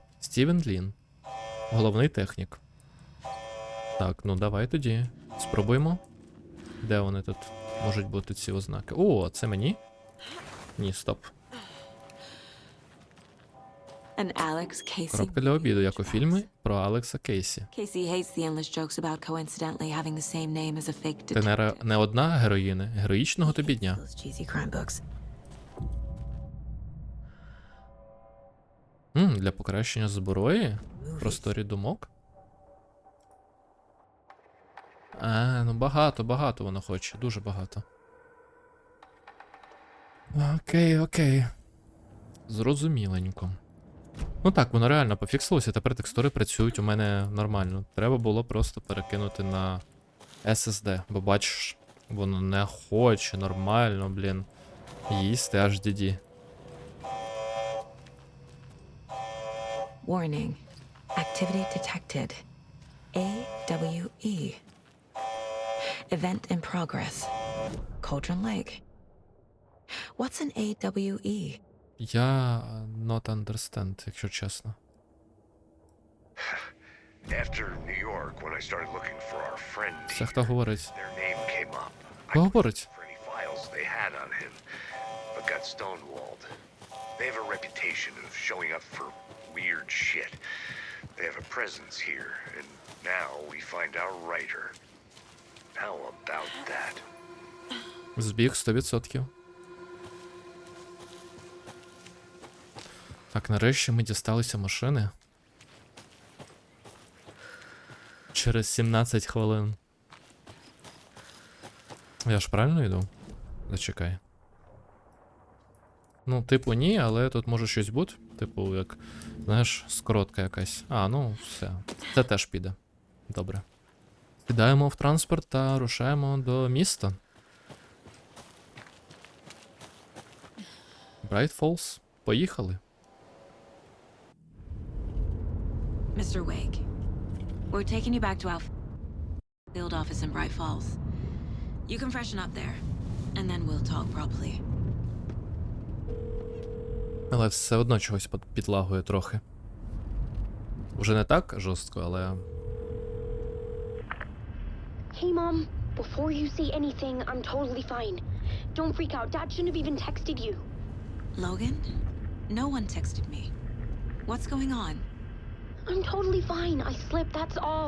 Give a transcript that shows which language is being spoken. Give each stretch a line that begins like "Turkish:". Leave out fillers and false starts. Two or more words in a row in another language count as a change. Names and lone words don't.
Ukrainian: Стівен Лін. Головний технік. Так, ну давай тоді. Спробуємо. Де вони тут можуть бути ці ознаки? О, це мені? Ні, стоп.
English: An Alex Casey.
Ukrainian: Коробка для обіду, як у фільмі про Алекса Кейсі.
English: Casey hates the endless jokes about coincidentally having the same name as a fake
Ukrainian: Ти
English: detective.
Ukrainian: не одна героїня. Героїчного тобі дня.
English: Those cheesy crime books.
Ukrainian: Для покращення зброї? Просторі думок? Ну багато воно хоче. Дуже багато. Окей. Зрозуміленько. Ну так, воно реально пофіксилося, тепер текстури працюють у мене нормально. Треба було просто перекинути на SSD, бо бачиш, воно не хоче нормально, блін, їсти HDD.
English: Warning. Activity detected. AWE. Event in progress. Cauldron Lake. What's an AWE? Я not understand,
Ukrainian: якщо чесно.
English: After New York, when I started looking for our friend,
Ukrainian: Це хто говорить?
English: their name came up.
Ukrainian: Хто говорить?
English: For any files they had on him, but got stonewalled. They have a reputation of showing up for weird shit. They have a presence here, and now we find our writer. How about that?
Ukrainian: Збіг 100%. Так, нарешті ми дісталися машини. Через 17 хвилин. Я ж правильно йду? Зачекай. Ну, типу, ні, але тут може щось бути. Типу, як, знаєш, скоротка якась. Ну, все. Це теж піде. Добре. Сідаємо в транспорт та рушаємо до міста. Bright Falls. Поїхали.
English: Mr. Wake, we're taking you back to our field office in Bright Falls. You can freshen up there, and then we'll talk properly.
Ukrainian: Але все одно чогось підлагує трохи. Уже не так жорстко, але...
English: Hey, Mom. Before you say anything, I'm totally fine. Don't freak out. Dad shouldn't have even texted you. Logan? No one texted me. What's going on? I'm totally fine. I slipped, that's all.